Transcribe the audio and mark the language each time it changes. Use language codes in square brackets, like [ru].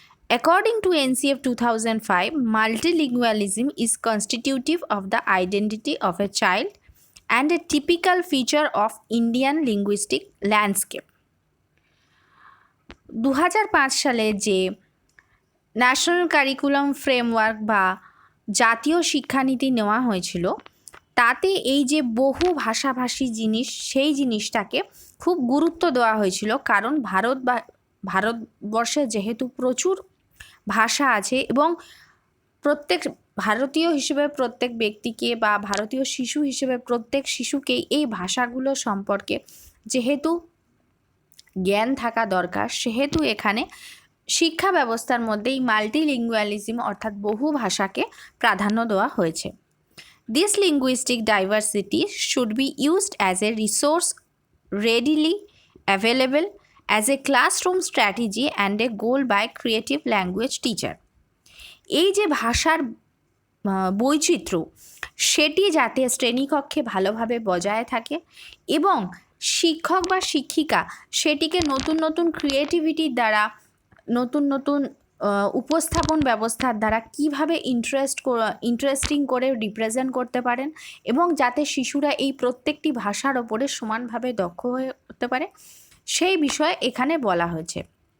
[en] According to NCF 2005, multilingualism is constitutive of the identity of a child and a typical feature of Indian linguistic landscape. [bn] 2005 সালে যে national curriculum framework বা জাতীয় শিক্ষানীতি নেওয়া হয়েছিল তাতে এই যে বহু ভাষাভাষী জিনিস সেই জিনিসটাকে খুব গুরুত্ব দেওয়া হয়েছিল, কারণ ভারতবর্ষে যেহেতু প্রচুর ভাষা আছে এবং প্রত্যেক ভারতীয় হিসেবে প্রত্যেক ব্যক্তিকে বা ভারতীয় শিশু হিসেবে প্রত্যেক শিশুকেই এই ভাষাগুলো সম্পর্কে যেহেতু জ্ঞান থাকা দরকার, সেহেতু এখানে শিক্ষা ব্যবস্থার মধ্যেই মাল্টিলিঙ্গুয়ালিজম অর্থাৎ বহু ভাষাকে প্রাধান্য দেওয়া হয়েছে। [en] This linguistic diversity should be used as a resource readily available as a classroom strategy and a goal by creative language teacher. [bn] এই যে ভাষার বৈচিত্র্য সেটি যাতে শ্রেণীকক্ষে ভালোভাবে বজায় থাকে এবং শিক্ষক বা শিক্ষিকা সেটিকে নতুন নতুন ক্রিয়েটিভিটির দ্বারা নতুন নতুন উপস্থাপন ব্যবস্থার দ্বারা কীভাবে ইন্টারেস্টিং করে রিপ্রেজেন্ট করতে পারেন এবং যাতে শিশুরা এই প্রত্যেকটি ভাষার ওপরে সমানভাবে দক্ষ হয়ে উঠতে পারে সেই বিষয়ে এখানে বলা হয়েছে।